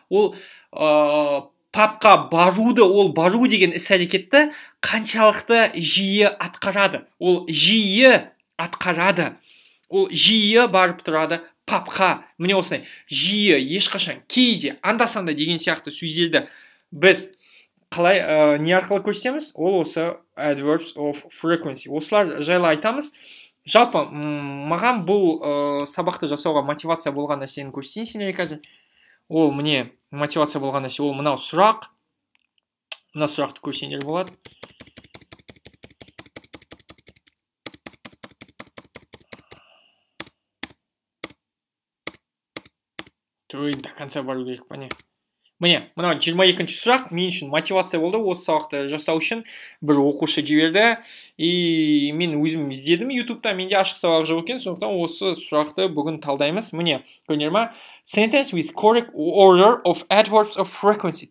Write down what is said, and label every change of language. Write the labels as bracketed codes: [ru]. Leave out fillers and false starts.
[kk] Ол пабқа бару деген іс-әрекетті қаншалықты жиі атқарады. Ол жиі атқарады. Ол жиі барып тұрады пабқа. Міне осындай жиі, ешқашан, кейде, анда-санда деген сияқты сөздерді біз қалай не арқылы көрсетеміз? Ол осы [en] adverbs of frequency. [kk] Осылар жайлы айтамыз. Жалпы, маған бұл сабақты жасауға мотивация болған нәрсені көрсетейін сендерге қазір. Ол міне мотивация болған нәрсе, ол мынау сұрақ. Мына сұрақты көрсеңдер болады. [ru] До конца [kk] бару керек па не? Міне, мына 22-ші сұрақ мен үшін мотивация болды. Осы сабақты жасау үшін бір оқушы жіберді. И мен өзім іздедім ютубта, менде ашық сабақ жоқ екен, сондықтан осы сұрақты бүгін талдаймыз. Міне, көрдіңдер ма? [en] Sentence with correct order of adverbs of frequency.